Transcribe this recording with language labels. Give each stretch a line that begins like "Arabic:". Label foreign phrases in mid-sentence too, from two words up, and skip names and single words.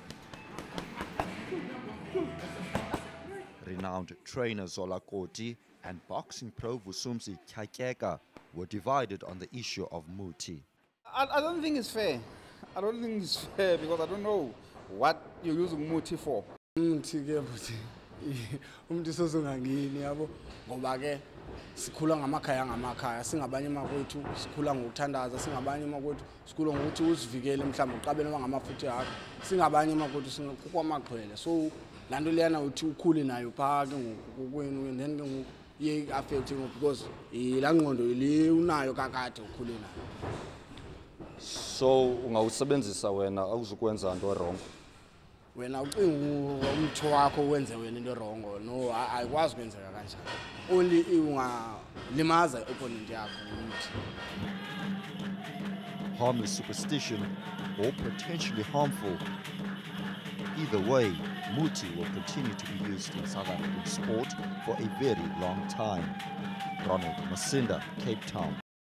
English: Renowned trainer Zola Koti and boxing pro Vusumzi Kyakeka were divided on the issue of muthi. I don't think it's fair. I don't think it's fair because I don't know what you're using muthi for.
Xhosa: Sikhula ngamakhaya singabanye makwethu sikhula ngokuthandaza singabanye makwethu sikhula ngokuthi usivikele mhlawumbe uqabele ngamafutha yakho singabanye makwethu sinkukwamaqhwele so lanto leyana uthi ukhule nayo phaka ngokwenu
English: and then
Xhosa: ke ye affecting because la ngqondo le unayo kakade ukhule nayo. So ungawusebenzisa wena awuzukwenza into wrong. wena ucinga umthi wakho wenze wena into wrong no ayikwazi kwenzeka kanjalo only ungalimaza opponent yakho umthi.
English: Harmless superstition or potentially harmful. Either way, muthi will continue to be used in South African sport for a very long time. Ronald Masinda, Cape Town.